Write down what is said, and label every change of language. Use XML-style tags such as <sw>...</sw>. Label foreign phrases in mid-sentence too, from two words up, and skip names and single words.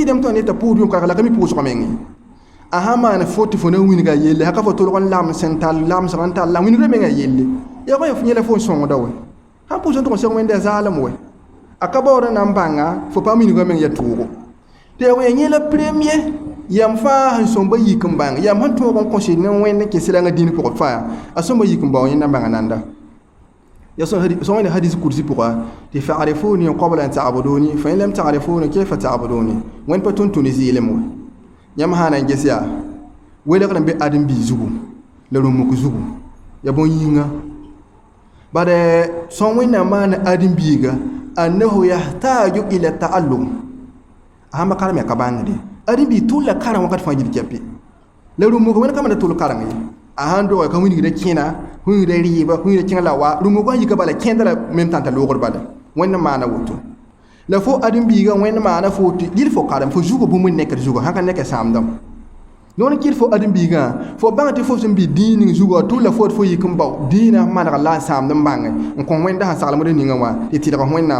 <mos>kɩdem tõnd ne t'a pʋʋs yʋm karg la ka mi pʋʋsg menge a sãn maan fo tɩ fo na wĩnga yelle sã ka fo tolg n lams n tall lamsg n tall la wĩngrã menga yelle yaa kõ yẽla fo n sõngda we sãn pʋʋs n tʋg n seg wẽnda zaalem we a ka baoodã na n bãnga fo pa wĩngrã meng ya tʋʋgo tɩ ya wẽ yẽla premier yam fãa sẽn sõmba yik n bãng yam sẽn tõog n kõ sɩd ne wẽnd n kẽs rãngã dĩn pʋgd fãa a sõmba yik n bao yẽnda n bãnga nanda ya sõn wẽnd hadis kursi pʋga tɩ</mos> <ar>فاعرفني قبل أن تعبدني فإن لم تعرفني كيف تعبدني</ar> <mos>wẽnd pa tõnd tũni zɩɩlem we yãmb sã na n ges yaa welgd n be ãdem-bii zugu la rũmuk zugu ya bõn-yĩnga bad sõn wẽnnaam maana ãdem-biiga</mos> <ar>أنه يحتاج إلى التعلم</ar> <mos>a sãn ba karem ya ka bãngde ãdem-bii tʋl la karem wãkat fãa gil kɛpɩ la rũmuk wẽnd ka mana tʋl kareng ye a sãn doga ka wingda kẽna wingda rɩɩba wingda kẽng la wa rũmuk sã yika bala kẽnda la mem tãn t'a loogd bala wẽnd maana woto la fo ãdem-biigã wẽnd maana fo tɩ yɩl fo karem fo zuga bũmb n nekd zuga sãn ka nek sãamdame non kɩt fo ãdem-biigã fo bãng tɩ fo sẽn bɩ dĩin ning zugã tʋl la fo fo yik n bao dĩinã maneg la n sãamd n bãnge n kõ wẽnda sẽn saglmd ningã wã tɩ tɩdg wẽnnaam</mos>